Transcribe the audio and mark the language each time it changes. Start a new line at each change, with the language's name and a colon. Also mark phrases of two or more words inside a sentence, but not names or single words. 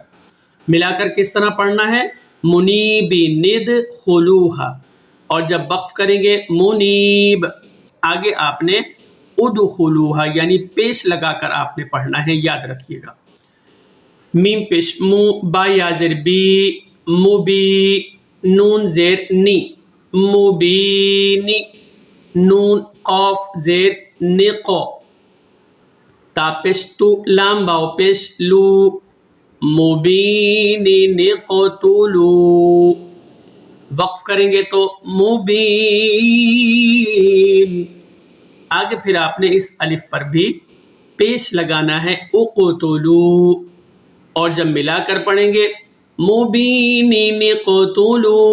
Urdu: ملا کر کس طرح پڑھنا ہے؟
Arabic: منیبین ادخلوها،
Urdu: اور جب وقف کریں گے منیب، آگے آپ نے ادخلوها یعنی پیش لگا کر آپ نے پڑھنا ہے، یاد رکھیے گا۔ میم پیش مو، با یا زیر بی، مبی، نون زیر نی، مبینی، نون قاف زیر نقو، تا پیش تو، لام باو پیش لو،
Arabic: مبینی نقتلو،
Urdu: وقف کریں گے تو مبین، آگے پھر آپ نے اس الف پر بھی پیش لگانا ہے اقتلو، اور جب ملا کر پڑھیں گے
Arabic: مبینین اقتلو،